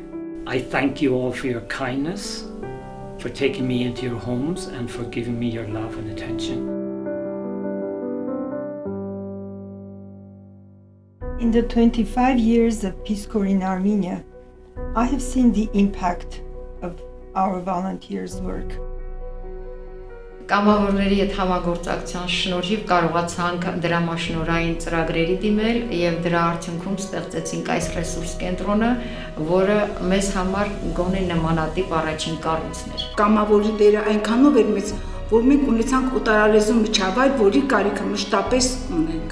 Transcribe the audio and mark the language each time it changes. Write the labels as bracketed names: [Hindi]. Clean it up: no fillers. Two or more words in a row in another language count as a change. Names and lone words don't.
[English] I thank you all for your kindness, for taking me into your homes, and for giving me your love and attention. In the 25 years of Peace Corps in Armenia, I have seen the impact of our volunteers' work. [Armenian] Կամավորների հետ համագործակցության շնորհիվ կարողացանք դրամաշնորհային ծրագրերի դիմել եւ դրա արդյունքում ստեղծեցինք այս ռեսուրս կենտրոնը, որը մեզ համար գոնե նմանատիպ առաջին կառույցն էր։ Կամավորի դերը այնքանով էր մեծ, որ մենք ունեցանք օտարալեզու միջավայր, որի կարիքը մշտապես ունենք։